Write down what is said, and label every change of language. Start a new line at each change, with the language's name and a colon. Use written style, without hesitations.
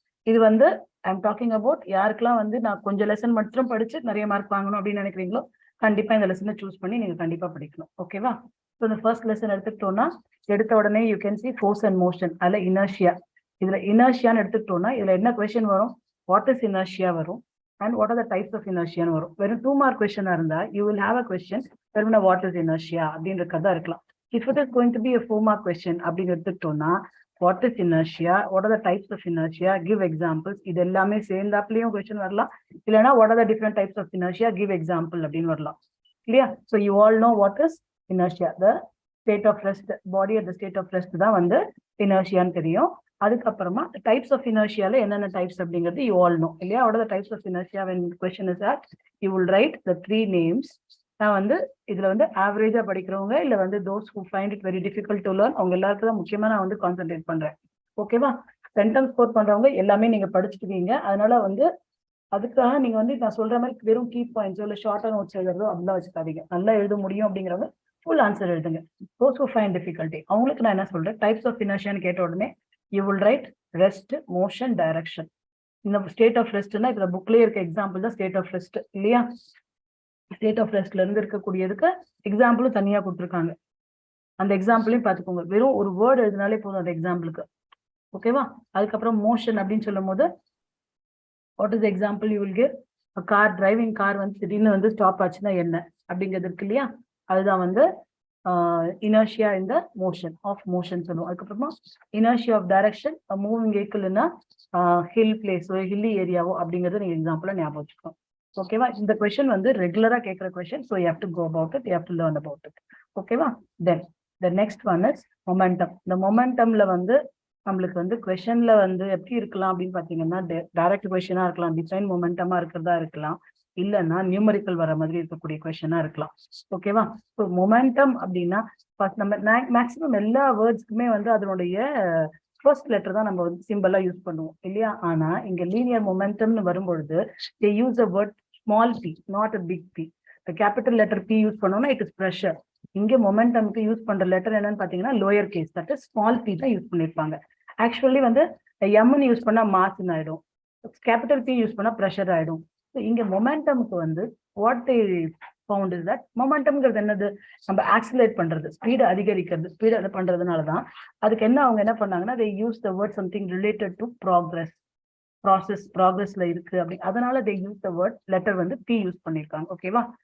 Tamil: இது வந்து
English: I am talking about
Tamil: யாருக்கெல்லாம் வந்து நான் கொஞ்சம் லெசன் மட்டும் படிச்சு நிறைய மார்க் வாங்கணும் அப்படின்னு நினைக்கிறீங்களோ கண்டிப்பா இந்த லெசனை சூஸ் பண்ணி நீங்க கண்டிப்பா படிக்கணும். ஓகேவா? ஸோ இந்த ஃபர்ஸ்ட் லெசன் எடுத்துக்கிட்டோம்னா எடுத்த உடனே
English: You can see force and motion.
Tamil: அதுல இனர்ஷியா. இதுல இனர்ஷியான்னு எடுத்துக்கிட்டோம்னா இதுல என்ன கொஸ்டின் வரும்?
English: what is inertia
Tamil: வரும்,
English: and what are the types of inertia வரும்.
Tamil: வெறும் 2 மார்க் கொஸ்டினா இருந்தா
English: you will have a question
Tamil: வெறும்
English: what is inertia
Tamil: அப்படின்ற கதை இருக்கலாம்.
English: If it is going to be a 4 mark question
Tamil: அப்படின்னு எடுத்துக்கிட்டோம்னா
English: what is inertia, what are the types of inertia, give examples,
Tamil: இது எல்லாமே சேர்ந்தாப்லயும் கொஸ்டின் வரலாம். இல்லைன்னா
English: what are the different types of inertia, give example
Tamil: அப்படின்னு வரலாம். இல்லையா?
English: So you all know what is inertia. The state of rest, body at the state of rest
Tamil: தான் வந்து inertiaன்னு தெரியும். அதுக்கப்புறமா டைப்ஸ் ஆஃப் இனர்ஷியால என்னென்ன டைப்ஸ் அப்படிங்கிறது
English: you all know
Tamil: இல்லையா?
English: What are the types of inertia when question is asked you will write the 3 names.
Tamil: நான் வந்து இதுல வந்து ஆவரேஜா படிக்கிறவங்க இல்ல வந்து
English: those who find it very difficult to learn
Tamil: அவங்க எல்லாருக்கும் தான் முக்கியமா நான் வந்து கான்சென்ட்ரேட் பண்றேன். ஓகேவா? சென்டென்ஸ் ஸ்கோர் பண்றவங்க எல்லாமே நீங்க படிச்சுட்டுவீங்க. அதனால வந்து அதுக்காக நீங்க வந்து நான் சொல்ற மாதிரி வெறும் கீ பாயிண்ட்ஸோ இல்ல ஷார்ட்டா நோட்ஸ் எழுதுறதோ அப்படிலாம் வச்சுக்காதீங்க. நல்லா எழுத முடியும் அப்படிங்கிறவங்க ஃபுல் ஆன்சர் எழுதுங்க.
English: those who find difficulty
Tamil: அவங்களுக்கு நான் என்ன சொல்றேன், டைப்ஸ் ஆஃப் இனர்ஷியான்னு கேட்ட உடனே
English: you will write rest, motion, direction.
Tamil: இந்த ஸ்டேட் ஆஃப் ரெஸ்ட்னா இப்ப புக்லயே இருக்க எக்ஸாம்பிள் தான் ஸ்டேட் ஆஃப் ரெஸ்ட் இல்லையா? ஸ்டேட் ஆஃப் ரெஸ்ட்ல இருந்து இருக்கக்கூடியதுக்கு எக்ஸாம்பிளும் தனியா கொடுத்துருக்காங்க. அந்த எக்ஸாம்பிளையும் பார்த்துக்கோங்க. வெறும் ஒரு வேர்டு எழுதினாலே போதும் அந்த எக்ஸாம்பிளுக்கு. ஓகேவா? அதுக்கப்புறம் மோஷன் அப்படின்னு சொல்லும் போது what is example you will give. Car, driving car வந்து திடீர்னு வந்து ஸ்டாப் ஆச்சுன்னா என்ன அப்படிங்கிறது இருக்கு இல்லையா? அதுதான் வந்து
English: inertia in the motion of motion
Tamil: சொல்லுவோம். அதுக்கப்புறமா inertia of direction, moving வெஹிக்கிள்னா hill பிளேஸோ hilly ஏரியாவோ அப்படிங்கறத நீங்க எக்ஸாம்பிளா ஞாபகம் வச்சுக்கோங்க. ஓகேவா? இந்த கொஸ்டின் வந்து ரெகுலரா கேட்கிற question.
English: So you have to go about it, you have to learn about it. ஓகேவா? Then the next one is momentum.
Tamil: இந்த மொமெண்டம்ல வந்து நம்மளுக்கு வந்து கொஸ்டின்ல வந்து எப்படி இருக்கலாம் அப்படின்னு பாத்தீங்கன்னா டைரக்ட் கொஸ்டினா இருக்கலாம், டிஃபைன் மொமெண்டமா இருக்கிறதா இருக்கலாம், இல்லைன்னா நியூமரிக்கல் வர மாதிரி இருக்கக்கூடிய கொஸ்டினா இருக்கலாம். ஓகேவா? ஸோ மொமெண்டம் அப்படின்னா நம்ம மேக்சிமம் எல்லா வேர்ட்ஸ்க்குமே வந்து அதனுடைய ஃபர்ஸ்ட் லெட்டர் தான் நம்ம வந்து சிம்பிளா யூஸ் பண்ணுவோம் இல்லையா? ஆனா இங்க லீனியர் மொமெண்டம்னு வரும்பொழுது
English: they use a word small p, not a big P. the capital letter P
Tamil: use பண்ணோம்னா
English: it is pressure.
Tamil: இங்க மொமெண்டம்க்கு யூஸ் பண்ற லெட்டர் என்னன்னு பாத்தீங்கன்னா lower case, that is small p தான் யூஸ் பண்ணிருப்பாங்க. ஆக்சுவலி வந்து எம்னு யூஸ் பண்ணா மாஸ்ன்னு ஆயிடும், கேபிட்டல் P யூஸ் பண்ணா ப்ரெஷர் ஆயிடும். இங்க மொமெண்டம்க்கு வந்து what they found is that மொமெண்டம்ங்கிறது என்னது, நம்ம ஆக்சிலேட் பண்றது, ஸ்பீடு அதிகரிக்கிறது, ஸ்பீடு அதை பண்றதுனாலதான் அதுக்கு என்ன அவங்க என்ன பண்ணாங்கன்னா
English: they use the word something related to progress,
Tamil: ப்ராக்ரஸ்ல இருக்கு அப்படி, அதனால
English: they use the word
Tamil: letter வந்து P யூஸ் பண்ணிருக்காங்க. ஓகேவா?